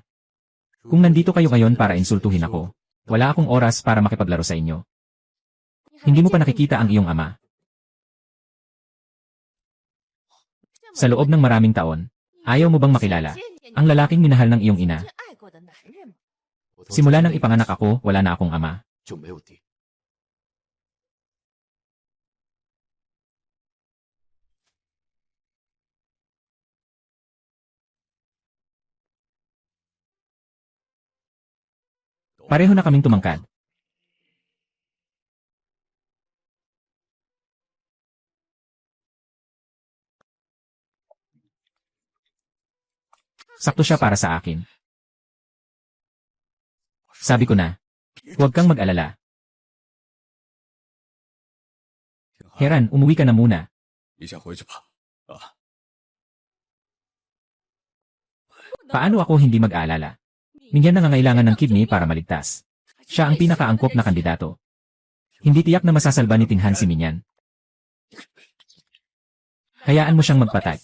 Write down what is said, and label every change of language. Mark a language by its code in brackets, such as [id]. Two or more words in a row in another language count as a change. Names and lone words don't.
[tl] Kung nandito kayo ngayon para insultuhin ako, wala akong oras para makipaglaro sa inyo. Hindi mo pa nakikita ang iyong ama. Sa loob ng maraming taon, ayaw mo bang makilala ang lalaking minahal ng iyong ina? [zh] 真爱过的男人吗？ [tl] Simula nang ipanganak ako, wala na akong ama. [zh] 就没有爹。 [tl] Pareho na kaming tumangkad. Sakto siya para sa akin. Sabi ko na, huwag kang mag-alala. Heran, umuwi ka na muna. [zh] 你先回去吧。啊， [tl] Paano ako hindi mag-aalala? Minyan nangangailangan ng kidney para maligtas. Siya ang pinakaangkop na kandidato. Hindi tiyak na masasalba ni Tinghan si Minyan. Hayaan mo siyang magpatay.